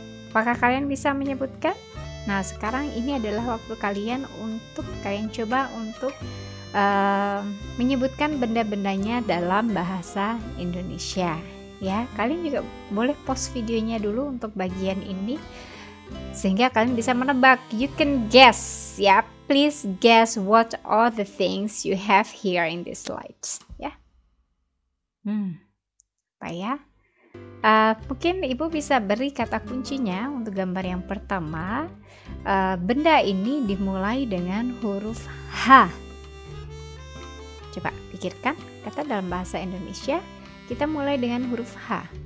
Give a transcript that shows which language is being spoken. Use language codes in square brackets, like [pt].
[id] Apakah kalian bisa menyebutkan? Nah, sekarang ini adalah waktu kalian untuk kalian coba untuk menyebutkan benda-bendanya dalam bahasa Indonesia ya. Kalian juga boleh pause videonya dulu untuk bagian ini sehingga kalian bisa menebak. [en] You can guess ya. Please guess what are the things you have here in these slides ya. [id] Apa ya? Mungkin ibu bisa beri kata kuncinya untuk gambar yang pertama. Benda ini dimulai dengan huruf H. Coba pikirkan kata dalam bahasa Indonesia kita mulai dengan huruf H.